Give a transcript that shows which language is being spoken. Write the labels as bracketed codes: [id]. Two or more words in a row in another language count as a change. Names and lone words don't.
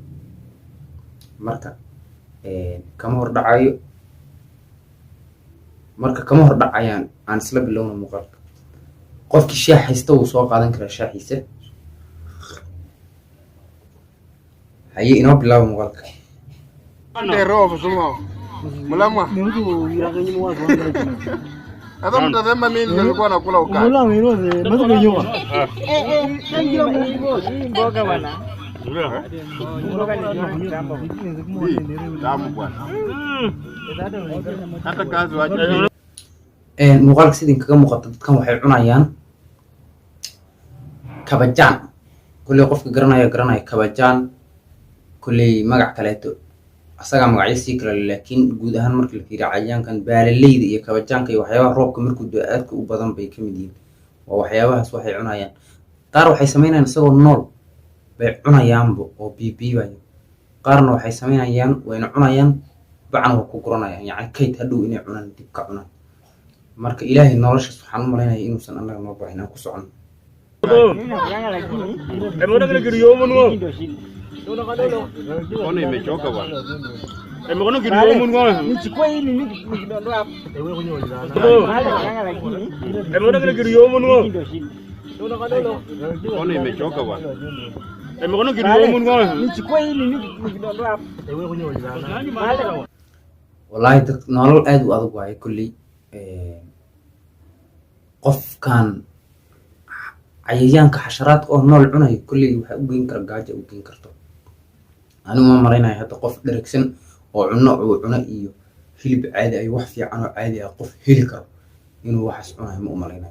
[so] Marka kama hor dhacayaan aan isla bilowna muuqaalka. Qofkii shaah haysta wuu soo qaadan karaa shaahiisa. Haye inoo bilaabo muuqaalka. [sw] Hata mtasema mimi nilikuwa nakula ukali. Mboga bwana. Tamu bwana. Hata kazi waje. [so] Muuqaalka sidin kaga muuqato dadkan waxay cunayaan kabajaan. Kulli qofka garanaya kabajaan kulli magac kaleeto asaga magaciisa kale laakiin guud ahaan marka la fiiriyo cayaankan baalaleyda iyo kabajaanka iyo waxyaabaha roobka markuu aadka u badan bay ka mid yihiin. waa waxyaabahaas waxay cunayaan. qaar waxay sameynayaan isagoo nool bay cunayaanba oo biibiibayo. qaarna waxay sameynayaan wayna cunayaan bacan waa ku guranayaan yacni kayd hadhow inay cunaan dib ka cunaan. marka ilaahay noloshaas waxaan u malaynayaa inuusan annaga noo baahin aan ku socono. [sw] Ona imechoka bwana. Mkono kidogo mkono. Nichukue hili nikidondoa hapo. Mkono kidogo mkono. Ona imechoka bwana. Mkono kidogo mkono. Nichukue hili nikidondoa hapo. [so] Wallahi dad nolol aad u adag waaye kulli qofkan cayayaanka xasharaadka oo nool cunay kulli waxa u geyn kara gaajo u geyn karto. anigu ma maraynayo hadda qof dheragsan oo cuno iyo hilib caadi ay wax fiican oo caadi ah qof heli karo inuu waxaas cunayo ma u malaynayo.